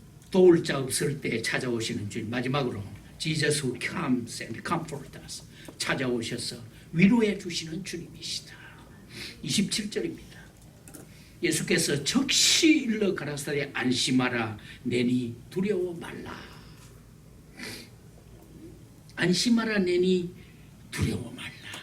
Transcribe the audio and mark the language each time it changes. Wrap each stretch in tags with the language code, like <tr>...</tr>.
<ko>도울 자 없을 때 찾아오시는 주님. 마지막으로</ko> <en>Jesus who comes and comforts us.</en> <ko>찾아오셔서 위로해 주시는 주님이시다. 27절입니다. 예수께서 즉시 일러 가라사대 안심하라 내니 두려워 말라. 안심하라 내니 두려워 말라.</ko>